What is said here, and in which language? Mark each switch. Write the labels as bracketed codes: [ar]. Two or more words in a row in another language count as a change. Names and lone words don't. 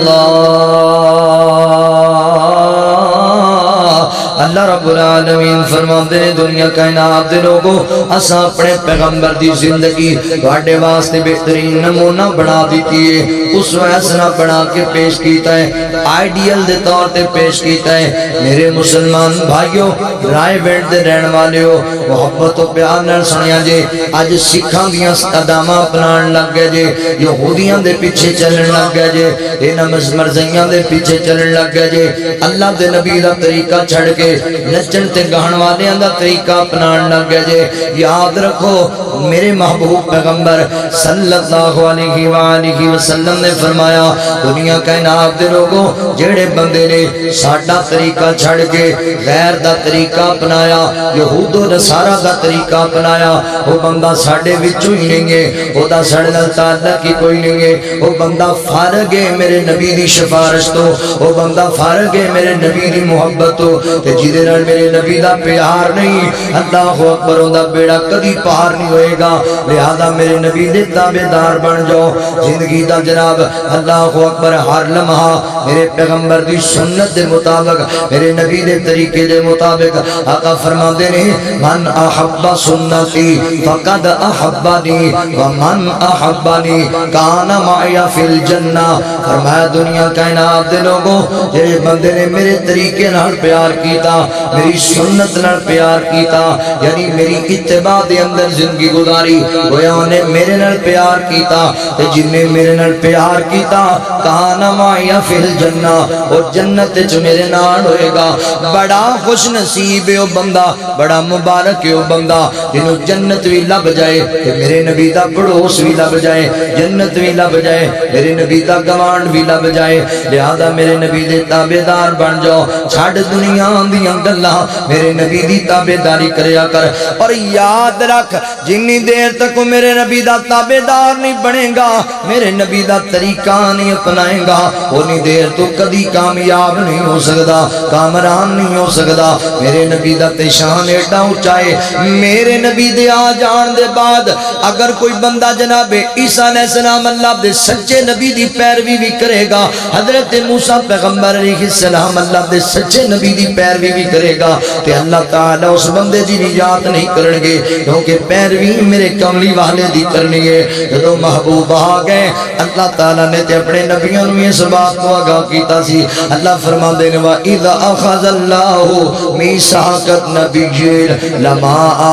[pa] اللہ رب العالمین فرماتے ہیں دنیا کائنات دے لوگوں اساں اپنے پیغمبر دی زندگی تواڈے واسطے بہترین نمونہ بنا دیتی ہے اس ویسنا بنا کے پیش کیتا ہے آئیڈیل دے طور تے پیش کیتا ہے میرے مسلمان بھائیوں رائے وینڈ دے رہن والے ہو محبت و پیار نال سنیا جے اج سکھاں دیاں قداماں اپنان لگ گئے جے یہودیاں دے پیچھے چلن لگ گئے جے انہاں مرزیاں دے پیچھے چلن لگ گئے جے اللہ دے نبی دا طریقہ چھڑ کے نچن تے گہن والیاں دا طریقہ اپنان لگ گئے جے یاد رکھو میرے محبوب پیغمبر [ar] صلی اللہ علیہ وآلہ وسلم [pa] نے فرمایا دنیا کائنات دے لوگوں جڑے بندے نے ساڈا طریقہ چھڑ کے غیر دا طریقہ اپنایا یہود و نصارا دا طریقہ اپنایا وہ بندہ ساڈے وچوں ہی نہیں ہے او دا ساڈے نال تعلق ہی کوئی نہیں ہے وہ بندہ فارغ ہے میرے نبی دی سفارش تو وہ بندہ فارغ ہے میرے نبی دی محبت تو تے جیدے نال میرے نبی دا پیار نہیں [ar] اللہ اکبر [pa] اوندا بیڑا کدی پار نہیں ہوئے گا لہذا میرے نبی دے تابعدار بن جاؤ زندگی دا جناب [ar] اللہ اکبر [pa] ہر لمحہ میرے پیغمبر دی سنت دے مطابق میرے نبی دے طریقے دے مطابق آقا فرماندے نے [ar] من احب سنتی فقد احبنی ومن احبنی کان معی فی الجنہ [pa] فرمایا دنیا کائنات دے لوگوں جڑے بندے نے میرے طریقے نال پیار کیتا میری سنت نال پیار کیتا یعنی میری اتباع دے اندر زندگی گزاری گویا نے میرے نال پیار کیتا تے جن نے میرے نال پیار کیتا [ar] کان معی فی الجنہ [pa] اور جنت وچ میرے نال ہوئے گا بڑا خوش نصیب ہے او بندہ بڑا مبارک ہے او بندہ جنوں جنت بھی لب جائے تے میرے نبی دا پڑوس بھی لب جائے جنت بھی لب جائے میرے نبی دا گوانڈ بھی لب جائے لہذا میرے نبی دے تابعدار بن جاؤ چھڈ دنیا دیاں گلاں میرے نبی دی تابعداری کریا کر اور یاد رکھ جنی دیر تک میرے نبی دا تابعدار نہیں بنے گا میرے نبی دا طریقہ نہیں اپنائے گا اونی دیر تو کدی کامیاب نہیں ہو سکدا کامران نہیں ہو سکدا میرے نبی دا تے شان ایڈا اونچا ہے میرے نبی دے آ جان دے بعد اگر کوئی بندہ جناب عیسیٰ [ar] علیہ السلام [pa] اللہ دے سچے نبی دی پیروی بھی کرے گا حضرت موسیٰ پیغمبر [ar] علیہ السلام [pa] اللہ دے سچے نبی دی پیروی بھی کرے گا تے اللہ تعالی اس بندے دی نجات نہیں کرن گے کیونکہ پیروی میرے کملی والے دی کرنی ہے جدوں محبوب آ گئے اللہ تعالی نے تے اپنے نبیوں نوں اس بات کو آگاہ کیتا سی اللہ فرماندے نے [ar] وَإِذَا أَخَذَ اللَّهُ مِيثَاقَ النَّبِيِّينَ لَمَا